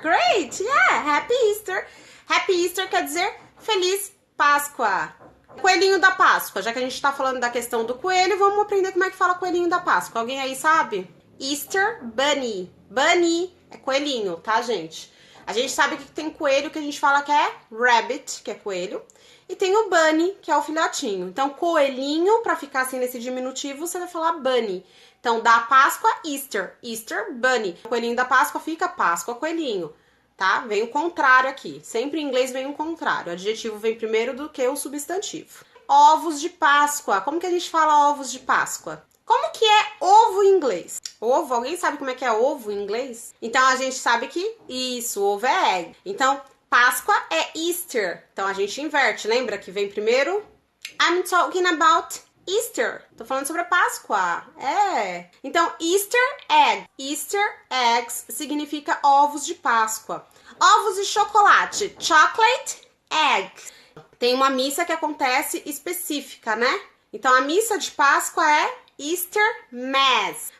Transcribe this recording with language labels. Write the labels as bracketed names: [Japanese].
[English] Great, yeah, Happy Easter. Happy Easter [Portuguese] quer dizer Feliz Páscoa. Coelhinho da Páscoa, já que a gente tá falando da questão do coelho, vamos aprender como é que fala coelhinho da Páscoa. Alguém aí sabe? [English] Easter Bunny. [Portuguese] Bunny é coelhinho, tá, gente? A gente sabe que tem coelho que a gente fala que é rabbit, que é coelho, e tem o bunny, que é o filhotinho. Então, coelhinho, pra ficar assim nesse diminutivo, você vai falar bunny. Então, da Páscoa, [English] Easter. Easter Bunny. [Portuguese] Coelhinho da Páscoa fica Páscoa coelhinho. Tá? Vem o contrário aqui. Sempre em inglês vem o contrário. O adjetivo vem primeiro do que o substantivo. Ovos de Páscoa. Como que a gente fala ovos de Páscoa? Como que é ovo em inglês? Ovo, alguém sabe como é que é ovo em inglês? Então, a gente sabe que isso, ovo é egg. Então, Páscoa é Easter. Então a gente inverte, lembra que vem primeiro? [English] I'm talking about Easter. [Portuguese] Tô falando sobre a Páscoa. É. Então, [English] Easter egg. Easter eggs [Portuguese] significa ovos de Páscoa. Ovos de chocolate. [English] Chocolate egg. [Portuguese] Tem uma missa que acontece específica, né? Então, a missa de Páscoa é [English] Easter Mass.